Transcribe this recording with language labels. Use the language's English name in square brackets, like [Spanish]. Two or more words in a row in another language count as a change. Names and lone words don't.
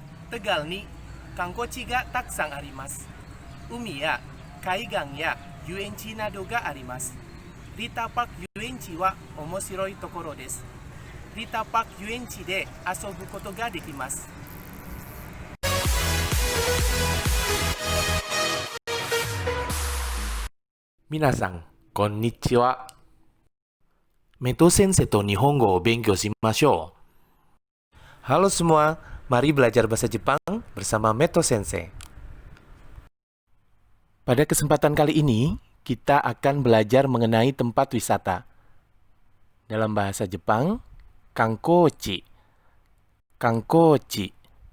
[Japanese] Tegalに観光地がたくさんあります。海や海岸や遊園地などがあります. Rita Park遊園地は面白いところです. Rita Park遊園地で遊ぶことができます. 皆さん、こんにちは。メト先生と日本語を勉強しましょう。 [Indonesian] Halo semua, mari belajar bahasa Jepang bersama Meto Sensei. Pada kesempatan kali ini, kita akan belajar mengenai tempat wisata. Dalam bahasa Jepang, Kankochi. Kankochi.